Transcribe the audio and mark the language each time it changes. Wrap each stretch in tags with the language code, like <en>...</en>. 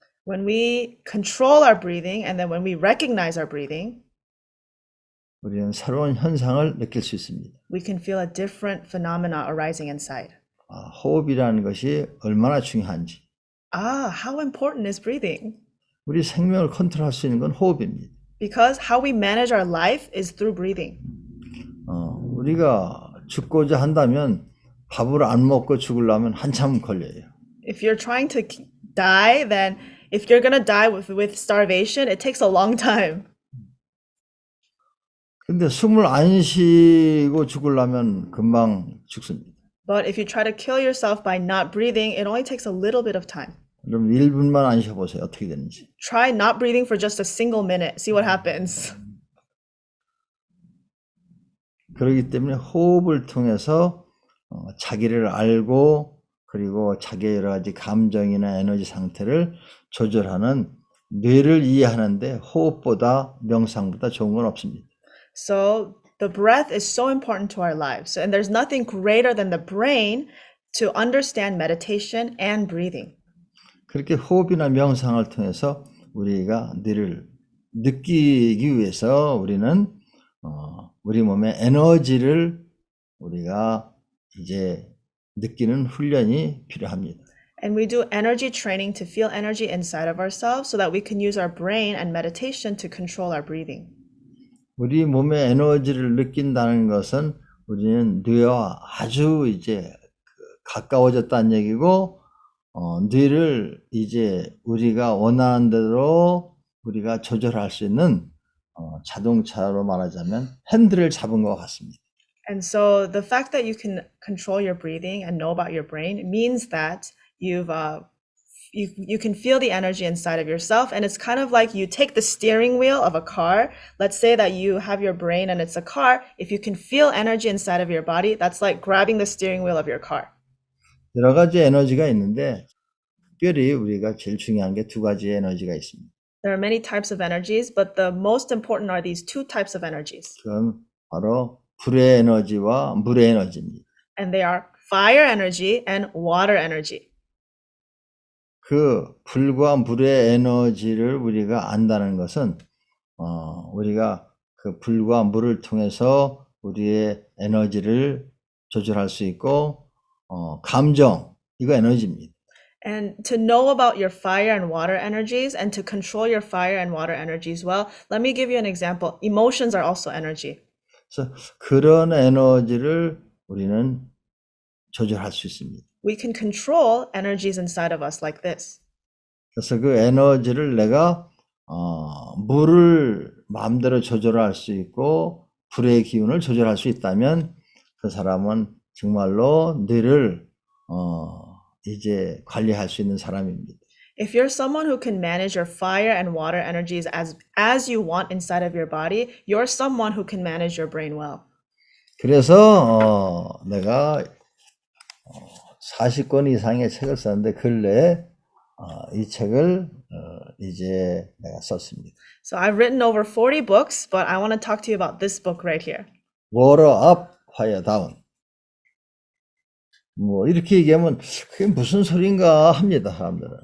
<en>When we control our breathing and then when we recognize our breathing,</en> <ko>우리는 새로운 현상을 느낄 수 있습니다.</ko> <en>we can feel a different phenomena arising inside.</en> <ko>호흡이라는 것이 얼마나 중요한지.</ko> <en>How important is breathing?</en> <ko>우리 생명을 컨트롤할 수 있는 건 호흡입니다.</ko> <en>Because how we manage our life is through breathing.</en> <ko>우리가 죽고자 한다면 밥을 안 먹고 죽으려면 한참 걸려요.</ko> <en>If you're trying to die, then if you're gonna die with starvation, it takes a long time.</en> <ko>근데 숨을 안 쉬고 죽으려면 금방 죽습니다.</ko> <en>But if you try to kill yourself by not breathing, it only takes a little bit of time.</en> <ko>그럼 1분만 안 쉬어보세요. 어떻게 되는지.</ko> <en>Try not breathing for just a single minute. See what happens.</en> <ko>그렇기 때문에 호흡을 통해서 자기를 알고 그리고 자기의 여러 가지 감정이나 에너지 상태를 조절하는 뇌를 이해하는데 호흡보다 명상보다 좋은 건 없습니다.</ko> <en>So the breath is so important to our lives. And there's nothing greater than the brain to understand meditation and breathing.</en> <ko>그렇게 호흡이나 명상을 통해서 우리가 뇌를 느끼기 위해서 우리는 우리 몸의 에너지를 우리가 이제 느끼는 훈련이 필요합니다.</ko> <en>And we do energy training to feel energy inside of ourselves so that we can use our brain and meditation to control our breathing.</en> <ko>우리 몸의 에너지를 느낀다는 것은 우리는 뇌와 아주 이제 가까워졌다는 얘기고 뇌를 이제 우리가 원하는 대로 우리가 조절할 수 있는 자동차로 말하자면 핸들을 잡은 것 같습니다.</ko> <en>And so the fact that you can control your breathing and know about your brain means that you can feel the energy inside of yourself, and it's kind of like you take the steering wheel of a car. Let's say that you have your brain and it's a car. If you can feel energy inside of your body, that's like grabbing the steering wheel of your car.</en> <ko>여러 가지 에너지가 있는데 특별히 우리가 제일 중요한 게 두 가지의 에너지가 있습니다.</ko> <en>There are many types of energies, but the most important are these two types of energies.</en> <ko>그건 바로 불의 에너지와 물의 에너지입니다.</ko> <en>And they are fire energy and water energy.</en> <ko>그 불과 물의 에너지를 우리가 안다는 것은 우리가 그 불과 물을 통해서 우리의 에너지를 조절할 수 있고 감정 이거 에너지입니다.</ko> <en>And to know about your fire and water energies and to control your fire and water energies well, let me give you an example. Emotions are also energy.</en> <ko>그래서 그런 에너지를 우리는 조절할 수 있습니다.</ko> <en>We can control energies inside of us like this.</en> <ko>그래서 그 에너지를 내가 물을 마음대로 조절할 수 있고 불의 기운을 조절할 수 있다면 그 사람은 정말로 뇌를 이제 관리할 수 있는 사람입니다.</ko> <en>If you're someone who can manage your fire and water energies as you want inside of your body, you're someone who can manage your brain well.</en> <ko>그래서 내가 40권 이상의 책을 썼는데 근래에 이 책을 이제 내가 썼습니다.</ko> <en>So I've written over 40 books, but I want to talk to you about this book right here. Water up, fire down.</en> <ko>뭐 이렇게 얘기하면 그게 무슨 소린가 합니다, 사람들은.</ko>